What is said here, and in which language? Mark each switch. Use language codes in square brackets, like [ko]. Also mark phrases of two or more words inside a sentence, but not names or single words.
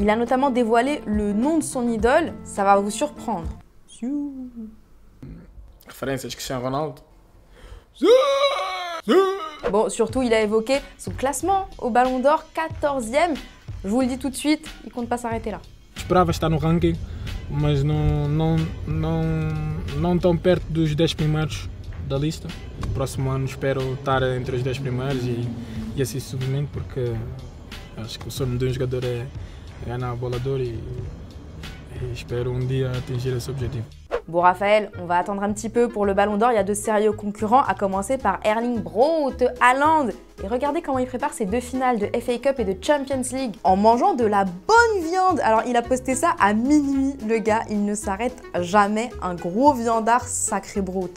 [fr] Il a notamment dévoilé le nom de son idole. Ça va vous surprendre. Référence Cristiano Ronaldo. Bon, surtout, il a évoqué son classement au Ballon d'Or, 14e. Je vous le dis tout de suite, il compte pas s'arrêter là. [pt] Esperava estar no ranking, mas não tão perto dos 10 primeiros da lista. Próximo ano espero estar entre os 10 primeiros e assim subimento, porque acho que o sonho de um jogador é ganhar a bola d'or e espero um dia atingir esse objetivo. [fr] Bon Raphaël, on va attendre un petit peu pour le Ballon d'Or, il y a de sérieux concurrents, à commencer par Erling Braut Haaland. Et regardez comment il prépare ses 2 finales de FA Cup et de Champions League en mangeant de la bonne viande. Alors il a posté ça à minuit, le gars, il ne s'arrête jamais, un gros viandard sacré Braut.